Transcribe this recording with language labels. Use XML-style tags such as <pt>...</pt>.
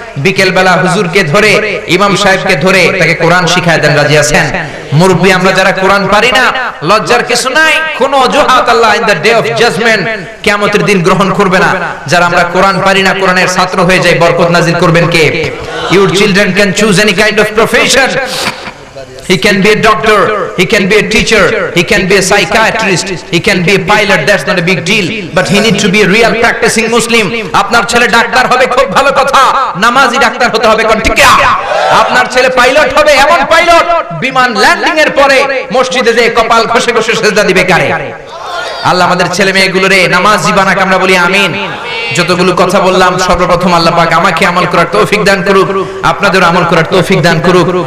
<bn>বিকেল বেলা হুজুরকে ধরে, ইমাম সাহেবকে ধরে তাকে কোরআন শিখায় দেন, রাজি আছেন? মুরব্বি আমরা যারা কোরআন পারি না, লজ্জার কিছু নাই, কোন অজুহাত আল্লাহ</bn> <en>in the day of judgement,</en> <bn>কিয়ামতের দিন গ্রহণ করবে না। যারা আমরা কোরআন পারি না, কোরআনের ছাত্র হয়ে যাই, বরকত নাজিল করবেন কে?</bn> <en>Your children can choose any kind of profession. He can be a doctor, he can be a teacher, he can be a psychiatrist, he can be a pilot, that's not a big deal, but he needs to be a real practicing Muslim.</en> <bn>আপনার ছেলে doctor হবে, খুব ভালো কথা, নামাজি doctor হতে হবে, কোন ঠিক না? আপনার ছেলে পাইলট হবে, এমন পাইলট বিমান ল্যান্ডিং এর পরে মসজিদে যে কপাল ঘষে ঘষে সেজদা দিবে কারে? আল্লাহ আমাদের ছেলে মেয়েগুলোরে নামাজি বানাক, আমরা বলি আমিন। যতগুলো কথা বললাম, সর্বপ্রথম আল্লাহ পাক আমাকে আমল করার তৌফিক দান করুক, আপনাদের আমল করার তৌফিক দান করুক।</bn>